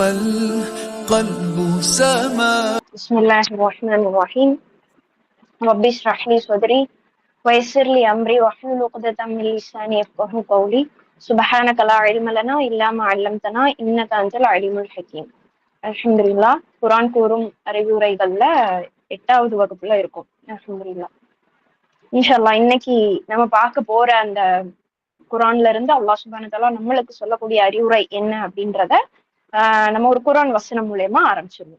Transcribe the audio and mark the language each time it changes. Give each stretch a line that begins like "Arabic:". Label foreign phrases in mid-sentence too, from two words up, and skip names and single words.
Arabic: القلب سما. بسم الله الرحمن الرحيم. رب اشرح لي صدري ويسر لي أمري واحلل عقدة من لساني يفقهوا قولي. سبحانك لا علم لنا إلا ما علمتنا إنك أنت العليم الحكيم. الحمد لله.
Tamil: குர்ஆன் கூறும் அறிவுரைகள்ல 8வது வகுப்புல இருக்கும்.
Arabic: الحمد لله. إن شاء الله
Tamil: இன்னைக்கு நம்ம பார்க்க போற அந்த குர்ஆன்ல இருந்து அல்லாஹ்
Arabic: سبحانه وتعالى
Tamil: நம்மளுக்கு சொல்லக்கூடிய அறிவுரை என்ன அப்படின்றத நம்ம ஒரு குர்ஆன் வசனம் மூலமா ஆரம்பிச்சிருவோம்.